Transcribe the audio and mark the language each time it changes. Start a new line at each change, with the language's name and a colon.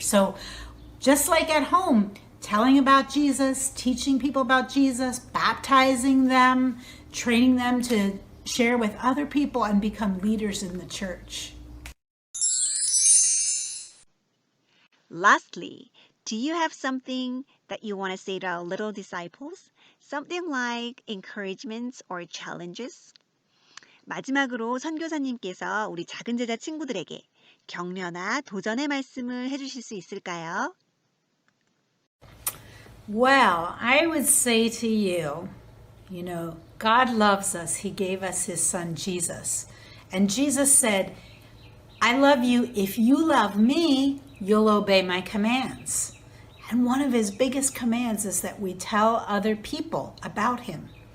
English: So just like at home, telling about Jesus, teaching people about Jesus, baptizing them, training them to share with other people and become leaders in the church. Lastly, do you have something that you want to say to our little disciples? Something like encouragements or challenges?
Korean: 마지막으로 선교사님께서 우리 작은 제자 친구들에게 격려나 도전의 말씀을 해주실 수 있을까요?
English: Well, I would say to you, God loves us. He gave us his son, Jesus. And Jesus said, I love you. If you love me, you'll obey my commands. And one of his biggest commands is that we tell other people about him.